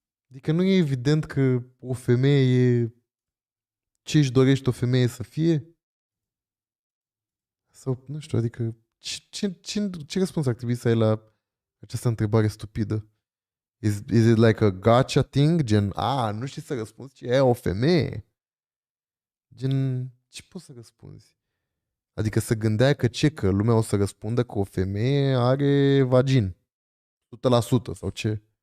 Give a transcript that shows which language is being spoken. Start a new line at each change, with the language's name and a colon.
Romanian: Adică nu e evident că o femeie e ce își dorește o femeie să fie? Sau, nu știu, adică ce răspuns ar trebui să ai la această întrebare stupidă?
English: Is it like a gotcha thing?
Romanian: Gen, nu știi să răspunzi ce e o femeie? Gen, ce poți să răspunzi? Adică să gândea că lumea o să răspundă că o femeie are vagin. 100% sau ce?